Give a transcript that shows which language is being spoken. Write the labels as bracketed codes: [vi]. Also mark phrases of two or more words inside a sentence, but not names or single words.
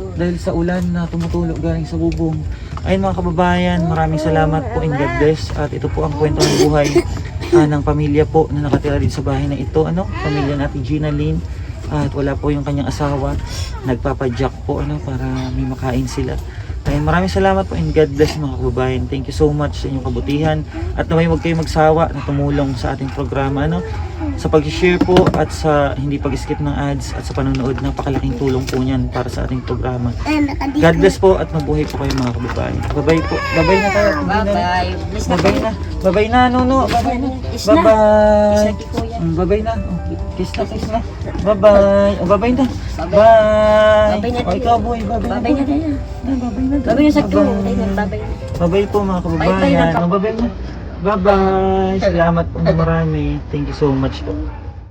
[tl] dahil sa ulan na tumutulog galing sa bubong. Ayun mga kababayan, maraming salamat po [en] and God bless. [tl] At ito po ang kwento ng buhay ng pamilya po na nakatira dito sa bahay na ito. Ano, pamilya natin Gina Lynn. At wala po yung kanyang asawa. Nagpapadyak po ano, para may makain sila. Ayun, maraming salamat po [en] and God bless [tl] mga kababayan. [en] Thank you so much [tl] sa inyong kabutihan. At naway huwag kayong magsawa na tumulong sa ating programa. Ano? Sa pag-share po at sa hindi pag-skip ng ads at sa panonood, napakalaking tulong po niyan para sa ating programa. [en] God bless [tl] po at mabuhay po kayo mga kababayan. Bye-bye po. Bye-bye na tayo. Bye-bye. Bless na Bye-bye na. Bye-bye na, Nuno. Bye-bye na. Kiss na. Bye-bye. Kiss na, Kuya. Bye-bye na. Oh, kiss na, kiss na. Bye-bye. Oh, bye-bye na. Bye. Bye-bye na, Oh, ikaw boy. Bye-bye na. Babay na tayo. Bye-bye na. Babay na sa Bye-bye. tuwa. Babay na. Bye-bye po mga Bye-bye kababayan. na. Bye-bye na. Bye-bye. Salamat po na marami. [en] Thank you so much po.